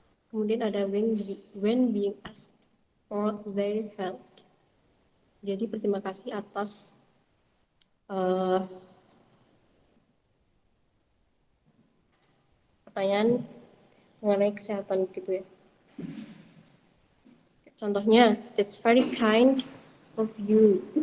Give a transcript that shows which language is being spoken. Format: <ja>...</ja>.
<id>Kemudian ada</id> <en>when being asked for their help.</en> <id>Jadi berterima kasih atas pertanyaan mengenai kesehatan gitu ya.</id> <en>Contohnya, that's very kind of you.</en>